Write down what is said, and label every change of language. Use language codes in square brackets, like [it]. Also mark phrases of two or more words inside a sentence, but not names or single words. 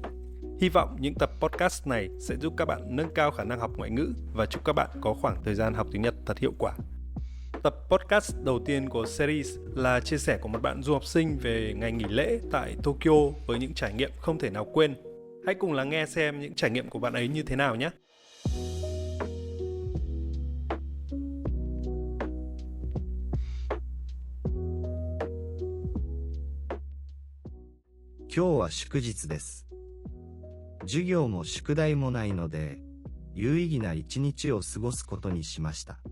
[vi] Hy vọng những tập podcast này sẽ giúp các bạn nâng cao khả năng học ngoại ngữ và chúc các bạn có khoảng thời gian học tiếng Nhật thật hiệu quả. Tập podcast đầu tiên của series là chia sẻ của một bạn du học sinh về ngày nghỉ lễ tại Tokyo với những trải nghiệm không thể nào quên. Hãy cùng lắng nghe xem những trải nghiệm của bạn ấy như thế nào nhé. [ja] 今日は祝日です。授業も宿題もないので、有意義な一日を過ごすことにしました。